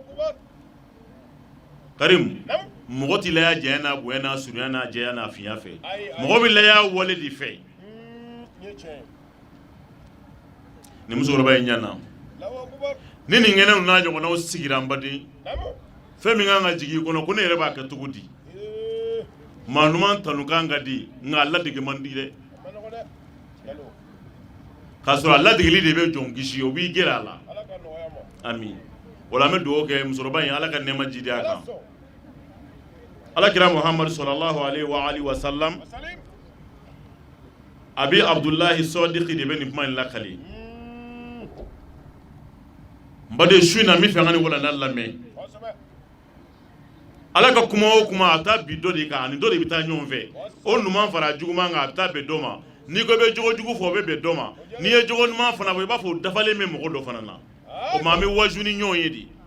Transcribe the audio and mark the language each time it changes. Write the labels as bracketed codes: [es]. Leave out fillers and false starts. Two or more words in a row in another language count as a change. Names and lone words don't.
[bm] Karim mɔgɔ ti laya janya n'a bonya n'a surunya n'a jɛya n'a finya fɛ mɔgɔ bɛ laya wale de fɛ ni musokɔrɔba in ɲana ni nin kɛnɛw n'a ɲɔgɔnnaw sigira n baden fɛn min kan ka jigin i kɔnɔ ko ne yɛrɛ b'a kɛ cogo di maa ɲuman tanu kan ka di nka a ladege man di dɛ k'a sɔrɔ a ladegeli de bɛ jɔn kisi o b'i gɛrɛ a la ami o la an bɛ dugawu kɛ musokɔrɔba in ala ka nɛɛma jidi a kan alakira Muhammad [ar] صلى الله عليه وسلم [bm] abi Abdullahi Sadiqi de bɛ nin kuma in lakali n baden su in na n bɛ fɛ an ka nin walanda lamɛn ala ka kuma o kuma a taa bi dɔ de kan ani dɔ de bɛ taa ɲɔgɔn fɛ o ɲuman fara juguman kan a bɛ taa bɛn dɔ ma n'i ko i bɛ jogo jugu fɔ o bɛ bɛn dɔ ma n'i ye jogo ɲuman fana fɔ i b'a fɔ o dafalen bɛ mɔgɔ dɔ fana na o tuma an bɛ waju ni ɲɔgɔn ye de